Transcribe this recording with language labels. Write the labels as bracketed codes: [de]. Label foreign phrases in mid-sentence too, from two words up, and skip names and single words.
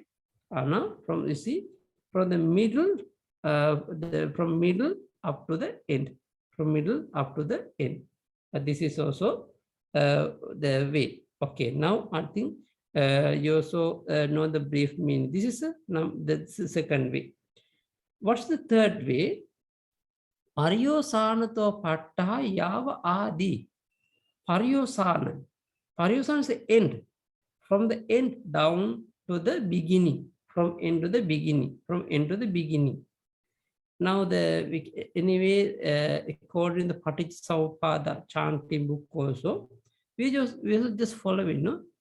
[en] Now, from you see, from the middle, from middle up to the end. From middle up to the end. This is also the way. Okay, now I think you also know the brief meaning. This is the second way. What's the third way? [pi] Paryosanato patta yava adi. [en] Paryosana. Paryosana is the end. From the end down to the beginning. From end to the beginning. From end to the beginning. Now anyway, according to the Paṭiccasamuppāda chanting book also, we will just follow it, no?